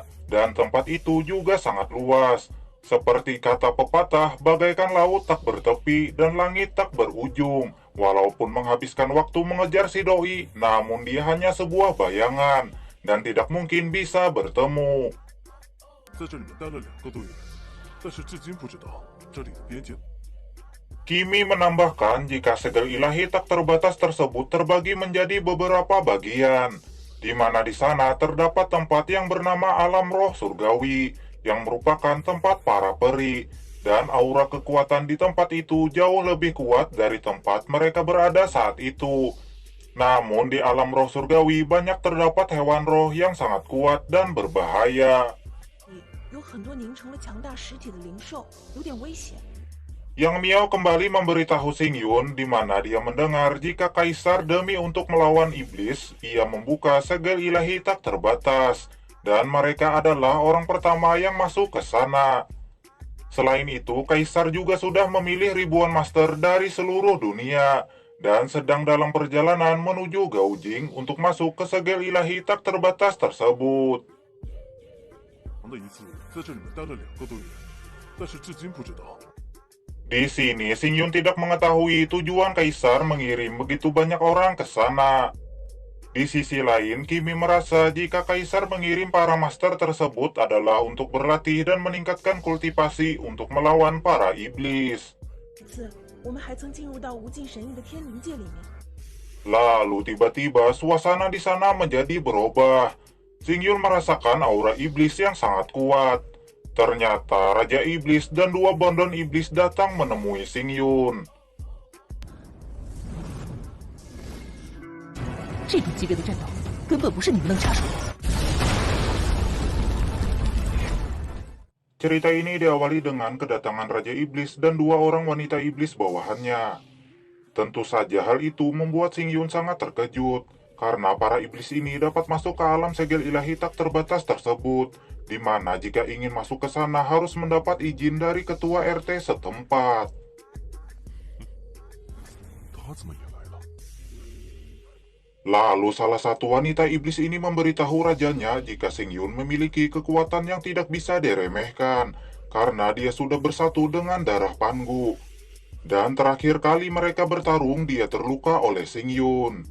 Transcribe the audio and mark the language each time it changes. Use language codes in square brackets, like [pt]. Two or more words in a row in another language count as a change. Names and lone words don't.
[id] Dan tempat itu juga sangat luas. Seperti kata pepatah, bagaikan laut tak bertepi dan langit tak berujung. Walaupun menghabiskan waktu mengejar si doi, namun dia hanya sebuah bayangan. Dan tidak mungkin bisa bertemu. [zh] 在这里面待了2个多月，但是至今不知道这里的边界。 [id] Kimi menambahkan jika segel ilahi tak terbatas tersebut terbagi menjadi beberapa bagian, di mana di sana terdapat tempat yang bernama alam roh surgawi, yang merupakan tempat para peri, dan aura kekuatan di tempat itu jauh lebih kuat dari tempat mereka berada saat itu. Namun di alam roh surgawi banyak terdapat hewan roh yang sangat kuat dan berbahaya. [zh] 有很多凝成了强大实体的灵兽，有点危险。 [id] Yang Miao kembali memberitahu Xing Yun di mana dia mendengar jika kaisar demi untuk melawan iblis, ia membuka segel ilahi tak terbatas, dan mereka adalah orang pertama yang masuk ke sana. Selain itu, kaisar juga sudah memilih ribuan master dari seluruh dunia, dan sedang dalam perjalanan menuju Gaojing untuk masuk ke segel ilahi tak terbatas tersebut. [zh] 的一次在这里面待了2个多月，但是至今不知道。 [id] Di sini, Xing Yun tidak mengetahui tujuan kaisar mengirim begitu banyak orang ke sana. Di sisi lain, Kimi merasa jika kaisar mengirim para master tersebut adalah untuk berlatih dan meningkatkan kultivasi untuk melawan para iblis. [zh] 这次我们还曾进入到无尽神域的天灵界里面。 [id] Lalu tiba-tiba suasana di sana menjadi berubah. Xing Yun merasakan aura iblis yang sangat kuat. Ternyata Raja Iblis dan 2 bondon iblis datang menemui Xing Yun. [zh] 这种级别的战斗根本不是你们能插手的。 [id] Cerita ini diawali dengan kedatangan Raja Iblis dan 2 orang wanita iblis bawahannya. Tentu saja hal itu membuat Xing Yun sangat terkejut, karena para iblis ini dapat masuk ke alam segel ilahi tak terbatas tersebut, di mana jika ingin masuk ke sana harus mendapat izin dari ketua RT setempat. [zh] 他怎么也来了？ [id] Lalu salah satu wanita iblis ini memberitahu rajanya jika Xing Yun memiliki kekuatan yang tidak bisa diremehkan, karena dia sudah bersatu dengan darah Pangu. Dan terakhir kali mereka bertarung, dia terluka oleh Xing Yun.